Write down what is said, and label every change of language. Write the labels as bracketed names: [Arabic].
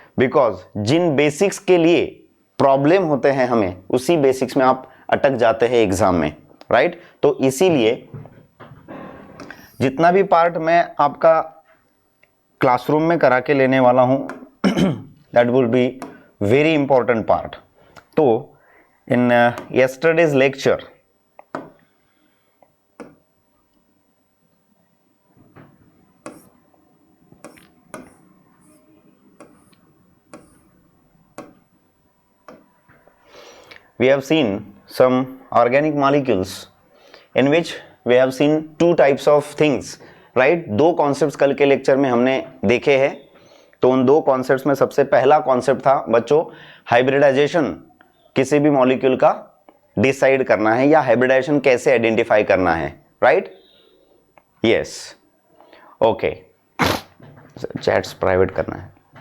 [Hindi] Because Jin basics के लिए problem होते हैं हमें, उसी बेसिक्स में आप अटक जाते हैं एग्जाम में, राइट। तो इसीलिए जितना भी पार्ट मैं आपका क्लासरूम में करा के लेने वाला हूं [English] That will be very important part. तो in yesterday's lecture we have seen some organic molecules in which we have seen two types of things, right। [Hindi] दो कॉन्सेप्ट्स कल के लेक्चर में हमने देखे हैं। तो उन दो कॉन्सेप्ट्स में सबसे पहला कॉन्सेप्ट था बच्चों हाइब्रिडाइजेशन, किसी भी मॉलिक्यूल का डिसाइड करना है या हाइब्रिडाइजेशन कैसे आइडेंटिफाई करना है, right. Yes, okay, chats private करना है।